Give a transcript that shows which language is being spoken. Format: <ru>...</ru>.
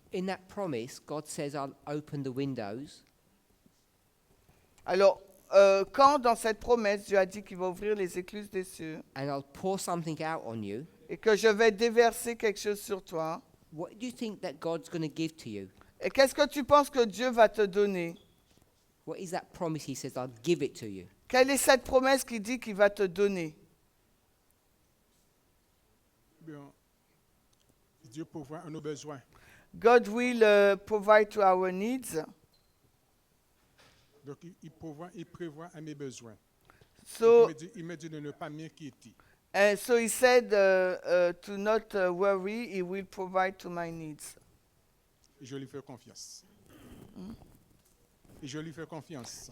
<en>in that promise, God says, I'll open the windows,</en> <fr>Alors, quand dans cette promesse, Dieu a dit qu'il va ouvrir les écluses des cieux</fr> <en>and I'll pour something out on you,</en> <fr>et que je vais déverser quelque chose sur toi,</fr> <en>what do you think that God's going to give to you?</en> <fr>et qu'est-ce que tu penses que Dieu va te donner?</fr> <en>What is that promise He says, I'll give it to you?</en> <fr>Quelle est cette promesse qui dit qu'il va te donner? Bien, Dieu pourvoit à nos besoins.</fr> <en>God will provide to our needs.</en> <fr>Donc il prévoit à mes besoins.</fr> <en>So,</en> <fr>Il me dit de ne pas m'inquiéter.</fr> <en>so he said to not worry, he will provide to my needs.</en> <fr>Et je lui fais confiance. Et je lui fais confiance.</fr>